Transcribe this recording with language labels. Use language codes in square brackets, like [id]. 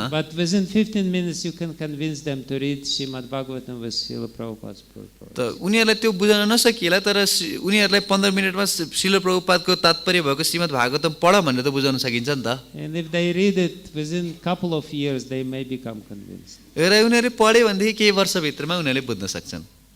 [en] But within 15 minutes you can convince them to read Srimad Bhagavatam with Srila Prabhupada's purport. [ne] त उनीहरूलाई त्यो बुझाउन नसकिएला, तर उनीहरूलाई 15 मिनेटमा श्रील प्रभुपादको तात्पर्य भएको श्रीमद् भागवतम पढ भनेर त बुझाउन सकिन्छ नि त। [en] And if they read it within a couple of years, they may become convinced. [ne] र उनीहरूले पढे भनेदेखि केही वर्षभित्रमा उनीहरूले बुझ्न सक्छन्।